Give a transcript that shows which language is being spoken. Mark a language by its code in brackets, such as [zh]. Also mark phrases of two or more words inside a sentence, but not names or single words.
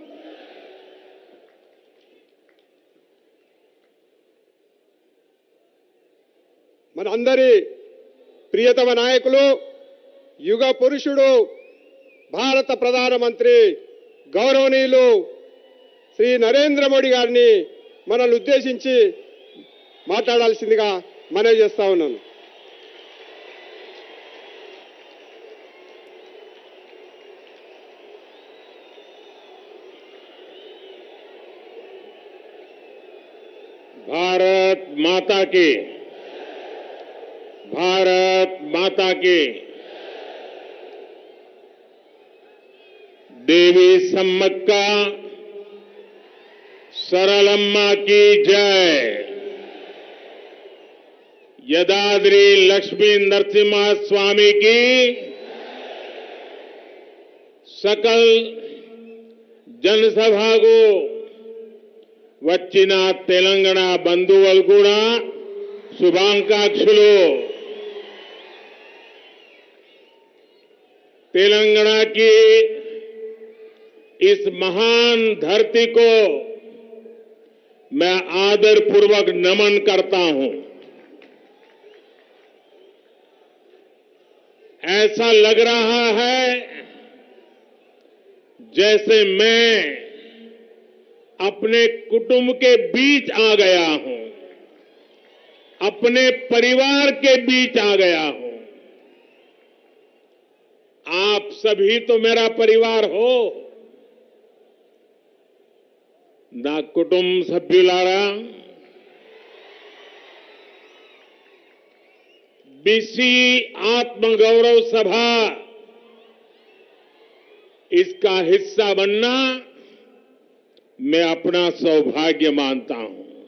[te] మనందరి ప్రియతమ నాయకులు, యుగ పురుషుడు, భారత ప్రధానమంత్రి గౌరవనీయులు శ్రీ నరేంద్ర మోడీ గారిని మనల్ని ఉద్దేశించి మాట్లాడాల్సిందిగా మనవి చేస్తా ఉన్నాను. [hi] भारत माता की, भारत माता की। देवी सम्मक्का सरलम्मा की जय। यदाद्री लक्ष्मी नरसिम्हा स्वामी की, सकल जनसभाకు [te] వచ్చిన తెలంగాణ బంధువులు కూడా శుభాకాంక్షలు. [hi] తెలంగాణ की इस महान धरती को मैं आदरपूर्वक नमन करता हूं। ऐसा लग रहा है जैसे मैं अपने कुटुंब के बीच आ गया हूं, अपने परिवार के बीच आ गया हूं। आप सभी तो मेरा परिवार हो। [te] నా కుటుంబ సభ్యులారా, [hi] बीसी आत्मगौरव सभा इसका हिस्सा बनना मैं अपना सौभाग्य मानता हूं।